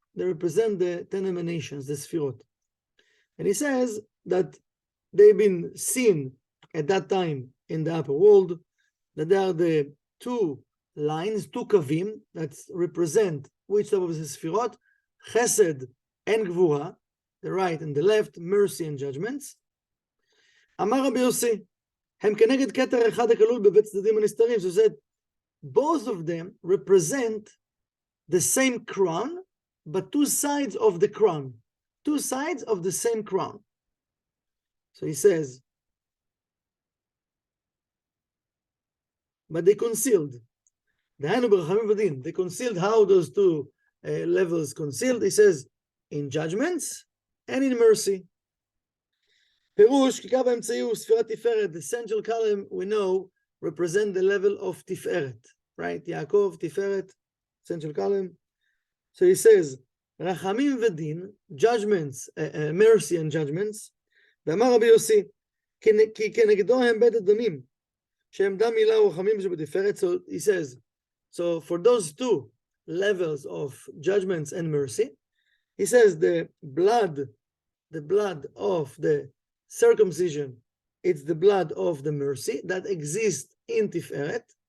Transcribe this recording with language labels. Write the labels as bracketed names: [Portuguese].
[English] They represent the 10 emanations, the Sfirot. And he says that they've been seen at that time in the upper world, that there are the two lines, two kavim, that represent which type of the Sfirot, Chesed and Gvura, the right and the left, mercy and judgments. [Hebrew] אמר רבי יוסי, הם כנגד כתר אחד הכלול בבית צדדים הנסתרים. [English] So he said, both of them represent the same crown, but two sides of the crown. Two sides of the same crown. So he says, but they concealed. They concealed. How those two levels concealed? He says, in judgments and in mercy. [Hebrew] פירוש, כי קו האמצעי הוא ספירת תפארת. [English] The central column, we know, represent the level of תפארת. Right? Yaakov, תפארת, central column. So he says, [Hebrew] רחמים ודין, [English] judgments, mercy and judgments. [Hebrew] ואמר רבי יוסי, כי כנגדו הם בית הדמים, שהם דם מילה ורחמים שבתפארת. [English] So he says, so for those two levels of judgments and mercy, he says the blood of the circumcision, it's the blood of the mercy that exists in Tiferet.